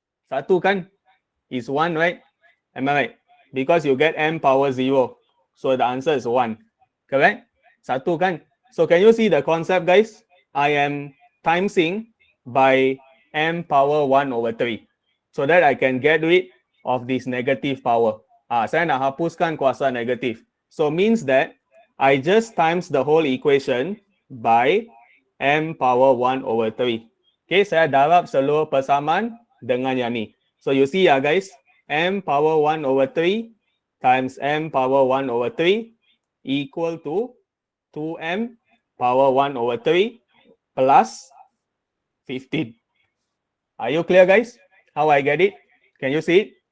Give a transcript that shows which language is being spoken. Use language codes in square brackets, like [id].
[ms] Satu kan? [en] Is 1, right? Am I right? Because you get m power 0. So the answer is 1. Correct? [ms] Satu kan? [en] So can you see the concept, guys? I am timesing by m power 1 over 3. So that I can get rid of this negative power. [ms] Saya nak hapuskan kuasa negatif. [en] So means that I just times the whole equation by m power 1 over 3. Okay, [ms] saya darab seluruh persamaan dengan yang ni. [en] So you see guys, m power 1 over 3 times m power 1 over 3 equal to 2m power 1 over 3 plus 15. Are you clear, guys? How I get it? Can you see it?